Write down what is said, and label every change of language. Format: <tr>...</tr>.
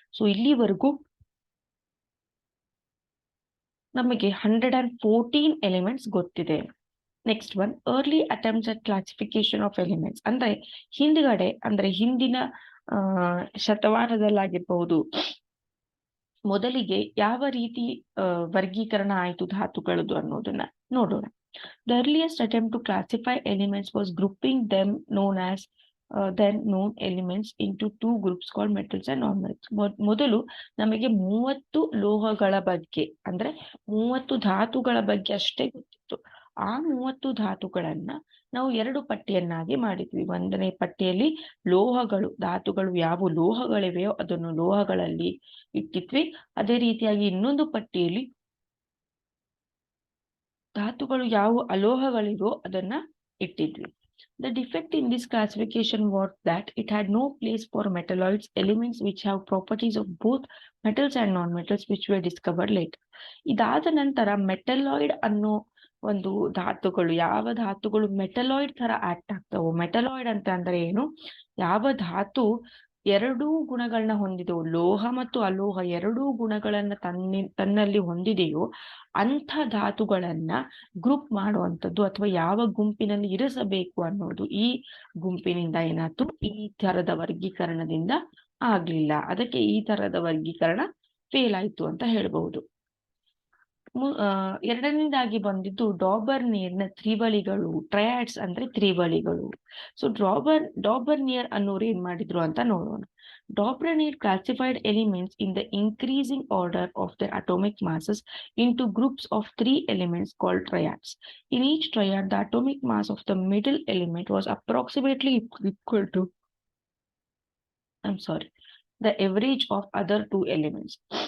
<kn>So ಇಲ್ಲಿವರೆಗೂ ನಮಗೆ 114 elements ಗೊತ್ತಿದೆ.</kn> <en>Next one, early attempts at classification of elements.</en> <kn>ಅಂದ್ರೆ ಹಿಂದ್ಗಡೆ, ಅಂದ್ರೆ ಹಿಂದಿನ ಶತಮಾನದಲ್ಲಾಗಿರ್ಬಹುದು, ಮೊದಲಿಗೆ ಯಾವ ರೀತಿ ವರ್ಗೀಕರಣ ಆಯಿತು ಧಾತುಗಳದ್ದು ಅನ್ನೋದನ್ನ ನೋಡೋಣ.</kn> <en>The earliest attempt to classify elements was grouping them known as then known elements into two groups called metals and non-metals.</en> <kn>ಮೊದಲು ನಮಗೆ 30 ಲೋಹಗಳ ಬಗ್ಗೆ, ಅಂದ್ರೆ 30 ಧಾತುಗಳ ಬಗ್ಗೆ ಅಷ್ಟೇ ಗೊತ್ತಿತ್ತು. ಆ 30 ಧಾತುಗಳನ್ನ ನಾವು 2 ಪಟ್ಟಿಯನ್ನಾಗಿ ಮಾಡಿದ್ವಿ. ಒಂದನೇ ಪಟ್ಟಿಯಲ್ಲಿ ಲೋಹಗಳು, ಧಾತುಗಳು ಯಾವ ಲೋಹಗಳಿವೆಯೋ ಅದನ್ನು ಲೋಹಗಳಲ್ಲಿ ಇಟ್ಟಿದ್ವಿ. ಅದೇ ರೀತಿಯಾಗಿ ಇನ್ನೊಂದು ಪಟ್ಟಿಯಲ್ಲಿ ಧಾತುಗಳು ಯಾವ ಅಲೋಹಗಳಿರೋ ಅದನ್ನ ಇಟ್ಟಿದ್ವಿ.</kn> <en>The defect in this classification was that it had no place for metalloids, elements which have properties of both metals and non-metals, which were discovered later.</en> <kn>ಇದಾದ ನಂತರ ಮೆಟಲಾಯ್ಡ್ ಅನ್ನೋ ಒಂದು ಧಾತುಗಳು, ಯಾವ ಧಾತುಗಳು ಮೆಟಲಾಯ್ಡ್ ತರ ಆಕ್ಟ್ ಆಗ್ತಾವೋ. ಮೆಟಲಾಯ್ಡ್ ಅಂತ ಅಂದ್ರೆ ಏನು? ಯಾವ ಧಾತು ಎರಡೂ ಗುಣಗಳನ್ನ ಹೊಂದಿದೆಯೋ, ಲೋಹ ಮತ್ತು ಅಲೋಹ ಎರಡೂ ಗುಣಗಳನ್ನ ತನ್ನಲ್ಲಿ ಹೊಂದಿದೆಯೋ ಅಂಥ ಧಾತುಗಳನ್ನ ಗ್ರೂಪ್ ಮಾಡುವಂಥದ್ದು, ಅಥವಾ ಯಾವ ಗುಂಪಿನಲ್ಲಿ ಇರಿಸಬೇಕು ಅನ್ನೋದು ಈ ಗುಂಪಿನಿಂದ ಏನಾಯ್ತು? ಈ ತರದ ವರ್ಗೀಕರಣದಿಂದ ಆಗ್ಲಿಲ್ಲ. ಅದಕ್ಕೆ ಈ ತರದ ವರ್ಗೀಕರಣ ಫೇಲ್ ಆಯ್ತು ಅಂತ ಹೇಳ್ಬಹುದು. ಎರಡನೇದಾಗಿ ಬಂದಿದ್ದು ಡಾಬರ್ನಿಯರ್ನ ತ್ರಿವಳಿಗಳು, ಟ್ರಯಾಡ್ಸ್ ಅಂದ್ರೆ ತ್ರಿವಳಿಗಳು. ಸೊ ಡಾಬರ್ನಿಯರ್ ಅನ್ನೋರು ಏನ್ ಮಾಡಿದ್ರು ಅಂತ ನೋಡೋಣ.</kn> <en>Dobronier classified elements in the increasing order of their atomic masses into groups of 3 elements called triads. In each triad, the atomic mass of the middle element was approximately equal to the average of other 2 elements.</en>